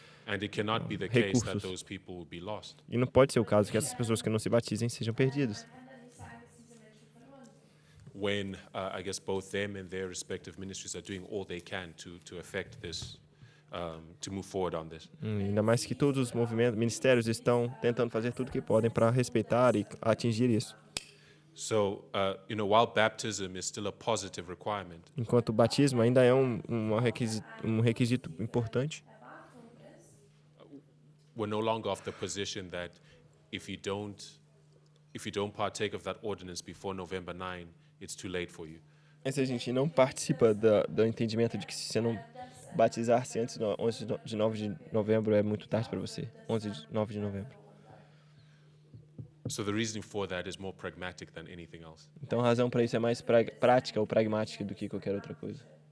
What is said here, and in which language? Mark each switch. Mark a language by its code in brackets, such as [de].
[en] and it cannot be the case that [pt] recursos. [en] those people will be lost. [pt] E não pode ser o caso que essas pessoas que não se batizem sejam perdidas. [de] kann dann nicht sagen, dass diese Menschen verloren sind. [en] When I guess both them and their respective ministries are doing all they can to affect this, to move forward on this. [pt] Ainda mais que todos os ministérios estão tentando fazer tudo o que podem para respeitar e atingir isso. [en] So, while baptism is still a positive requirement, [pt] Enquanto o batismo ainda é um requisito importante, [en] we're no longer of the position that if you don't partake of that ordinance before November 9, it's too late for you. [pt] mas a gente não participa do entendimento de que se você não batizar-se antes do 11 de 9 de novembro é muito tarde para você. 9 de novembro. [en] So the reasoning for that is more pragmatic than anything else. [pt] Então a razão para isso é mais prática ou pragmática do que qualquer outra coisa.